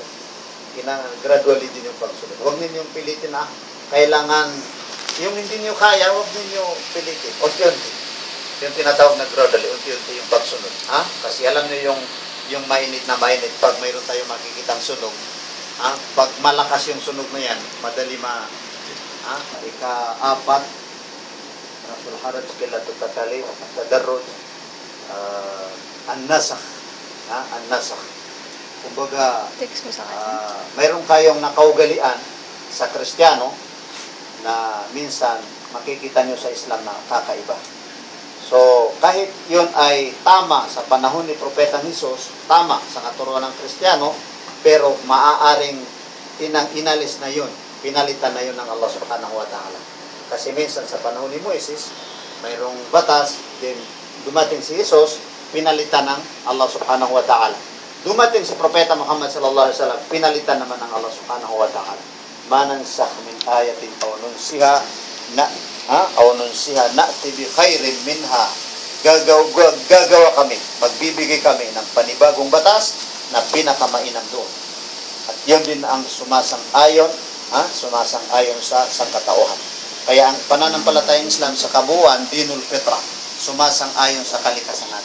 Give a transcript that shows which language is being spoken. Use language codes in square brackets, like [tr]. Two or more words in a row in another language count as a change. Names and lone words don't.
[tl] Gradually din yung pagsunod. Huwag ninyong pilitin kailangan yung hindi niyo kaya, huwag niyo pilitin. Unti-unti. Yung tinatawag na gradually, unti-unti yung pagsunod. Kasi alam niyo yung mainit na mainit, pag mayroon tayong makikitang sunog, pag malakas yung sunog na yan, madali ika-4, [ar] رسول حرج، قلة التكاليف، التدرج، النسخ. An-Nasakh. [tl] Kumbaga, mayroon kayong nakaugalian sa Kristiyano na minsan makikita nyo sa Islam na kakaiba. So, kahit yun ay tama sa panahon ni Propeta Jesus, tama sa katuruan ng Kristiyano, pero maaaring inalis na yun, pinalitan na yun ng [ar] الله سبحانه وتعالى. [tl] Kasi minsan sa panahon ni Moises, mayroong batas, din dumating si Jesus, pinalitan ng [ar] الله سبحانه وتعالى. [tl] Dumating si Propeta Muhammad [ar] صلى الله عليه وسلم, [tl] pinalitan naman ng [ar] الله سبحانه وتعالى. ما ننسخ من آية أو ننسها نأت بخير منها. [tl] Gagawa kami, magbibigay kami ng panibagong batas na pinakamainam doon. At yun din ang sumasang-ayon sa sangkatauhan. Kaya ang pananampalatayang Islam sa kabuuan, [ar] دين الفطرة, [tl] sumasang-ayon sa kalikasan natin.